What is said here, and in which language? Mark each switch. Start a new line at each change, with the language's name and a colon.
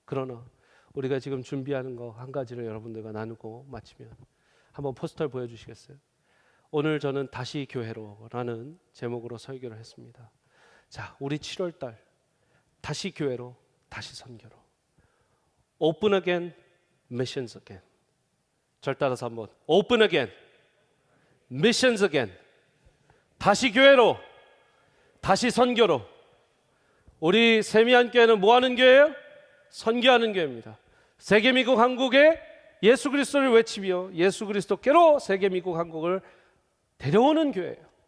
Korean: 그러나 우리가 지금 준비하는 거 한 가지를 여러분들과 나누고 마치면 한번 포스터를 보여주시겠어요? 오늘 저는 다시 교회로라는 제목으로 설교를 했습니다. 자, 우리 7월달 다시 교회로, 다시 선교로.
English: Open again, missions again.
Korean: 절 따라서 한번
English: Open again, missions again.
Korean: 다시 교회로, 다시 선교로. 우리 세미안교회는 뭐 하는 교회예요? 선교하는 교회입니다. 세계미국 한국에 예수 그리스도를 외치며 예수 그리스도께로 세계미국 한국을 데려오는 교회예요.